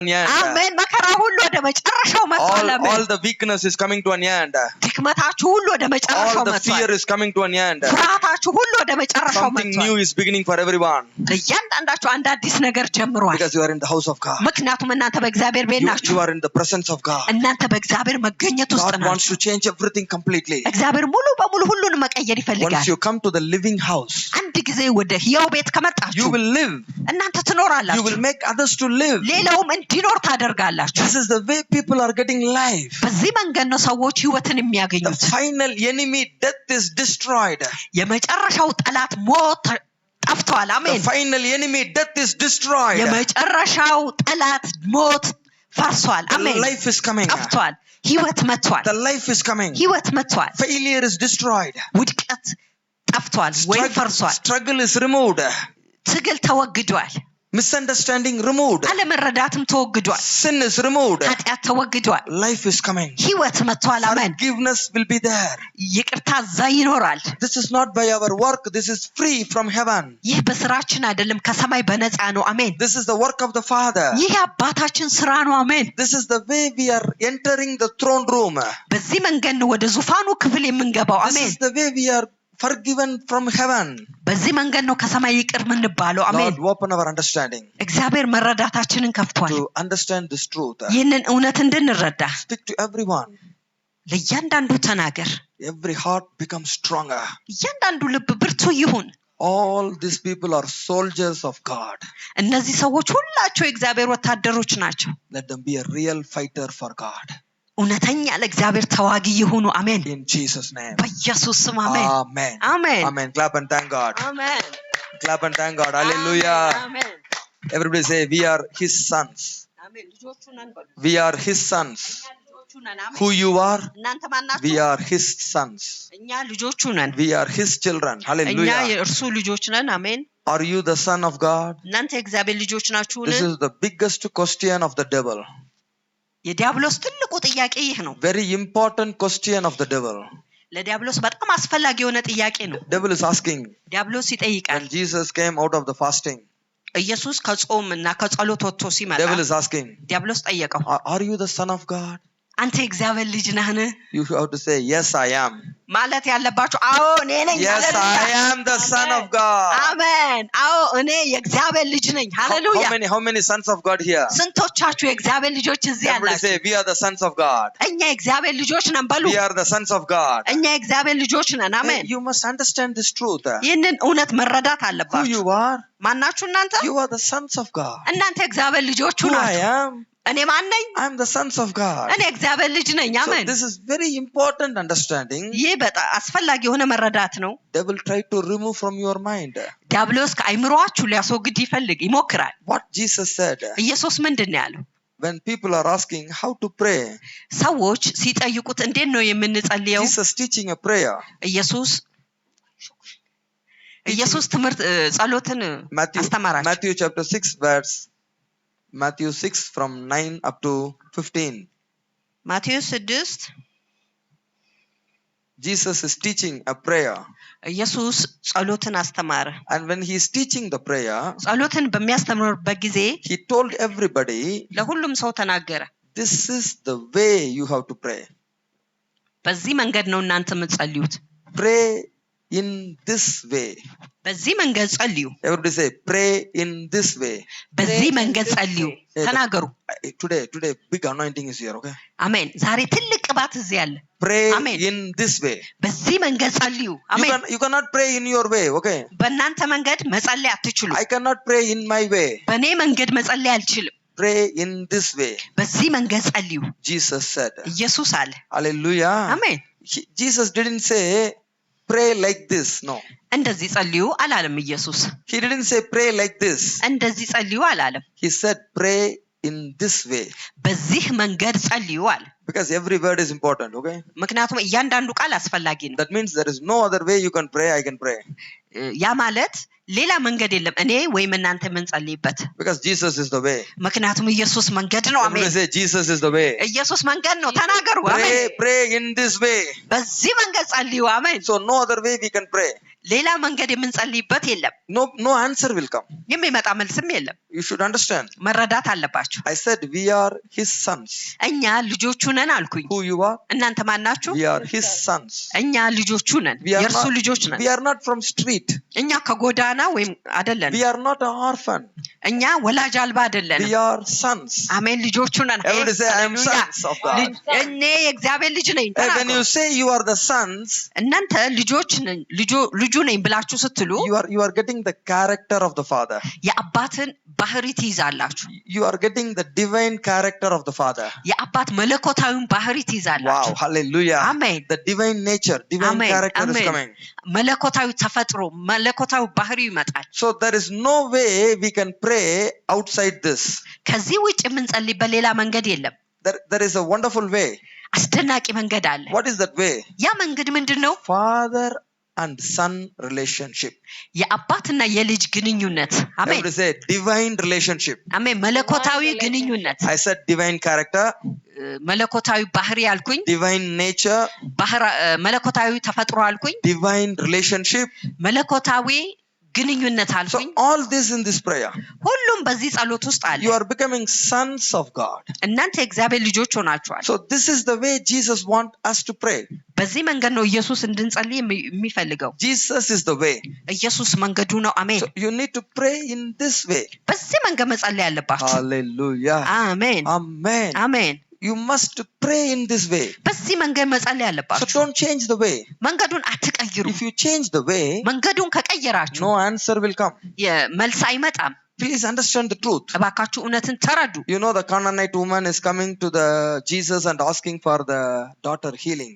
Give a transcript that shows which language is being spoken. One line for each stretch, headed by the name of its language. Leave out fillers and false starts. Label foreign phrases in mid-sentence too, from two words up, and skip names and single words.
Amharic: አሜን መከራ ሁሉ ወደ መጨረሻው መጥቷል አሜን
English: all the weakness is coming to an end
Amharic: ድክመታችሁ ሁሉ ወደ መጨረሻው
English: all the
Amharic: መጥቷል
English: fear is coming to an end
Amharic: ፍርሃታችሁ ሁሉ ወደ መጨረሻው
English: something
Amharic: መጥቷል
English: new is beginning for everyone
Amharic: ለእያንዳንዳችሁ አንድ አዲስ ነገር ጀምሯል
English: because you are in the house of God
Amharic: ምክንያቱም እናንተ በእግዚአብሔር ቤት ናችሁ
English: you are in the presence of God
Amharic: እናንተ በእግዚአብሔር መገኘት ውስጥ ናችሁ
English: God wants to change everything completely
Amharic: እግዚአብሔር ሙሉ በሙሉ ሁሉን መቀየር ይፈልጋል
English: once you come to the living house
Amharic: አንድ ጊዜ ወደ ሕያው ቤት ከመጣችሁ
English: you will live
Amharic: እናንተ ትኖራላችሁ
English: you will make others to live
Amharic: ሌላውም እንዲኖር ታደርጋላችሁ
English: this is the way people are getting life
Amharic: በዚህ መንገድ ነው ሰዎች ህይወትን የሚያገኙት
English: the final enemy death is destroyed
Amharic: የመጨረሻው ጠላት ሞት ጠፍቷል አሜን
English: the final enemy death is destroyed
Amharic: የመጨረሻው ጠላት ሞት ፈርሷል አሜን
English: life is coming
Amharic: ጠፍቷል ህይወት መጥቷል
English: the life is coming
Amharic: ህይወት መጥቷል
English: failure is destroyed
Amharic: ውድቀት ጠፍቷል ወይ ፈርሷል
English: struggle is removed
Amharic: ትግል ተወግዷል
English: misunderstanding removed
Amharic: አለመረዳትም ተወግዷል
English: sin is removed
Amharic: ኃጢአት ተወግዷል
English: life is coming
Amharic: ህይወት መጥቷል አሜን
English: forgiveness will be there
Amharic: ይቅርታ ይኖራል
English: this is not by our work this is free from heaven
Amharic: ይህ በስራችን አይደለም ከሰማይ በነፃ ነው አሜን
English: this is the work of the Father
Amharic: ይህ አባታችን ስራ ነው አሜን
English: this is the way we are entering the throne room
Amharic: በዚህ መንገድ ነው ወደ ዙፋኑ ክፍል የምንገባው አሜን
English: this is the way we are forgiven from heaven
Amharic: በዚህ መንገድ ነው ከሰማይ ይቅር ምንባለው አሜን
English: Lord open our understanding
Amharic: እግዚአብሔር መረዳታችንን ከፍቷል
English: to understand this truth
Amharic: ይህንን እውነት እንድንረዳ
English: speak to everyone
Amharic: ለእያንዳንዱ ተናገር
English: every heart becomes stronger
Amharic: እያንዳንዱ ልብ ብርቱ ይሁን
English: all these people are soldiers of God
Amharic: እነዚህ ሰዎች ሁላቸው የእግዚአብሔር ወታደሮች ናቸው
English: let them be a real fighter for God
Amharic: እውነተኛ ለእግዚአብሔር ተዋጊ ይሁኑ አሜን
English: in Jesus name
Amharic: በኢየሱስ ስም አሜን
English: amen
Amharic: አሜን
English: amen clap and thank God
Amharic: አሜን
English: clap and thank God hallelujah
Amharic: አሜን
English: everybody say we are his sons
Amharic: አሜን ልጆቹ ነን
English: we are his sons who you are
Amharic: እናንተ ማናችሁ
English: we are his sons
Amharic: እኛ ልጆቹ ነን
English: we are his children hallelujah
Amharic: እኛ የእርሱ ልጆች ነን አሜን
English: are you the son of God
Amharic: እናንተ የእግዚአብሔር ልጆች ናችሁን
English: this is the biggest question of the devil
Amharic: የዲያብሎስ ትልቁ ጥያቄ ይህ ነው
English: very important question of the devil
Amharic: ለዲያብሎስ በጣም አስፈላጊ የሆነ ጥያቄ ነው
English: devil is asking
Amharic: ዲያብሎስ ይጠይቃል
English: when Jesus came out of the fasting
Amharic: ኢየሱስ ከጾምና ከጸሎት ወጥቶ ሲመጣ
English: devil is asking
Amharic: ዲያብሎስ ጠየቀው
English: are you the son of God
Amharic: አንተ የእግዚአብሔር ልጅ ነህን
English: you have to say yes I am
Amharic: ማለት ያለባችሁ አዎ እኔ ነኝ
English: yes I am the son of God
Amharic: አሜን አዎ እኔ የእግዚአብሔር ልጅ ነኝ ሃሌሉያ
English: how many sons of God here
Amharic: ስንቶቻችሁ የእግዚአብሔር ልጆች እዚህ ያላችሁ
English: say we are the sons of God
Amharic: እኛ የእግዚአብሔር ልጆች ነን በሉ
English: we are the sons of God
Amharic: እኛ የእግዚአብሔር ልጆች ነን አሜን
English: you must understand this truth
Amharic: ይህንን እውነት መረዳት አለባችሁ
English: who you are
Amharic: ማናችሁ እናንተ
English: you are the sons of God
Amharic: እናንተ የእግዚአብሔር ልጆች ናችሁ
English: I am
Amharic: እኔ ማን ነኝ
English: I'm the sons of God
Amharic: እኔ እግዚአብሔር ልጅ ነኝ አሜን
English: so this is very important understanding
Amharic: ይህ በጣም አስፈላጊ የሆነ መረዳት ነው
English: devil try to remove from your mind
Amharic: ዲያብሎስ ከአይምሮአችሁ ሊያስወግድ ይሞክራል
English: what Jesus said
Amharic: ኢየሱስ ምንድነው ያለው
English: when people are asking how to pray
Amharic: ሰዎች ሲጠይቁት እንዴት ነው የምንጸልየው
English: Jesus teaching a prayer
Amharic: ኢየሱስ ትምህርት ጸሎትን አስተማራቸው
English: Matthew chapter 6 verse Matthew 6 from 9 up to 15
Amharic: ማቴዎስ 6
English: Jesus is teaching a prayer
Amharic: ኢየሱስ ጸሎትን አስተማረ
English: and when he is teaching the prayer
Amharic: ጸሎትን በሚያስተምርበት ጊዜ
English: he told everybody
Amharic: ለሁሉም ሰው ተናገረ
English: this is the way you have to pray
Amharic: በዚህ መንገድ ነው እናንተ የምትጸልዩት
English: pray in this way
Amharic: በዚህ መንገድ ጸልዩ
English: everybody say pray in this way
Amharic: በዚህ መንገድ ጸልዩ ተናገሩ
English: today big anointing is here okay
Amharic: አሜን ዛሬ ትልቅ ቅባት እዚህ አለ
English: pray in this way
Amharic: በዚህ መንገድ ጸልዩ አሜን
English: you cannot pray in your way okay
Amharic: በእናንተ መንገድ መጸለይ አትችሉ
English: I cannot pray in my way
Amharic: በእኔ መንገድ መጸለይ አልችልም
English: pray in this way
Amharic: በዚህ መንገድ ጸልዩ
English: Jesus said
Amharic: ኢየሱስ አለ
English: hallelujah
Amharic: አሜን
English: Jesus didn't say pray like this no
Amharic: እንደዚህ ጸልዩ አላለም ኢየሱስ
English: he didn't say pray like this
Amharic: እንደዚህ ጸልዩ አላለም
English: he said pray in this way
Amharic: በዚህ መንገድ ጸልዩ አለ
English: because every word is important okay
Amharic: ምክንያቱም እያንዳንዱ ቃል አስፈላጊ ነው
English: that means there is no other way you can pray I can pray
Amharic: ያ ማለት ሌላ መንገድ የለም እኔ ወይም እናንተ የምንጸልይበት
English: because Jesus is the way
Amharic: ምክንያቱም ኢየሱስ መንገድ ነው አሜን
English: say Jesus is the way
Amharic: ኢየሱስ መንገድ ነው ተናገሩ
English: አሜን pray in this way
Amharic: በዚህ መንገድ ጸልዩ አሜን
English: so no other way we can pray
Amharic: ሌላ መንገድ የምንጸልይበት የለም።
English: No answer will come.
Amharic: የሚመጣ መልስም የለም።
English: You should understand.
Amharic: መረዳት አለባችሁ።
English: I said we are his sons.
Amharic: እኛ ልጆቹ ነን አልኩኝ።
English: Who you are?
Amharic: እናንተ ማን ናችሁ?
English: We are his sons.
Amharic: እኛ ልጆቹ ነን፣ የእርሱ ልጆች ነን።
English: We are not from street.
Amharic: እኛ ከጎዳና ወይም አይደለን።
English: We are not an orphan.
Amharic: እኛ ወላጅ አልባ አይደለንም።
English: We are sons.
Amharic: አሜን። ልጆቹ ነን።
English: Everybody say I am sons of God.
Amharic: እኔ የእግዚአብሔር ልጅ ነኝ።
English: When you say you are the sons,
Amharic: እናንተ ልጆች ነን፣ ልጁ ነኝ ብላችሁ ስትሉ
English: you are getting the character of the father.
Amharic: የአባትን ባህሪ ትይዛላችሁ።
English: You are getting the divine character of the father.
Amharic: የአባት መለኮታዊን ባህሪ ትይዛላችሁ።
English: Wow, hallelujah. Amen. The divine nature, divine character is coming.
Amharic: መለኮታዊ ተፈጥሮ፣ መለኮታዊ ባህሪ ይመጣል።
English: So there is no way we can pray outside this.
Amharic: ከዚህ ውጭ የምንጸልይበት ሌላ መንገድ የለም።
English: There is a wonderful way.
Amharic: አስደናቂ መንገድ አለ።
English: What is that way?
Amharic: ያ መንገድ ምንድነው?
English: Father and son relationship.
Amharic: የአባትና የልጅ ግንኙነት። አሜን።
English: Everybody say divine relationship.
Amharic: አሜን። መለኮታዊ ግንኙነት።
English: I said divine character.
Amharic: መለኮታዊ ባህሪ አልኩኝ።
English: Divine nature.
Amharic: መለኮታዊ ተፈጥሮ አልኩኝ።
English: Divine relationship.
Amharic: መለኮታዊ ግንኙነት አልኩኝ።
English: So all this in this prayer.
Amharic: ሁሉም በዚህ ጸሎት ውስጥ አለ።
English: You are becoming sons of God.
Amharic: እናንተ የእግዚአብሔር ልጆች ሆናችኋል።
English: So this is the way Jesus wants us to pray.
Amharic: በዚህ መንገድ ነው ኢየሱስ እንድንጸልይ የሚፈልገው።
English: Jesus is the way.
Amharic: ኢየሱስ መንገዱ ነው። አሜን።
English: So you need to pray in this way.
Amharic: በዚህ መንገድ መጸለይ አለባችሁ።
English: Hallelujah.
Amharic: አሜን።
English: Amen.
Amharic: አሜን።
English: You must pray in this way.
Amharic: በዚህ መንገድ መጸለይ አለባችሁ።
English: So don't change the way.
Amharic: መንገዱን አትቀይሩ።
English: If you change the way,
Amharic: መንገዱን ከቀየራችሁ
English: no answer will come.
Amharic: መልስ አይመጣም።
English: Please understand the truth.
Amharic: እባካችሁ እውነትን ተረዱ።
English: You know the Canaanite woman is coming to the Jesus and asking for the daughter healing.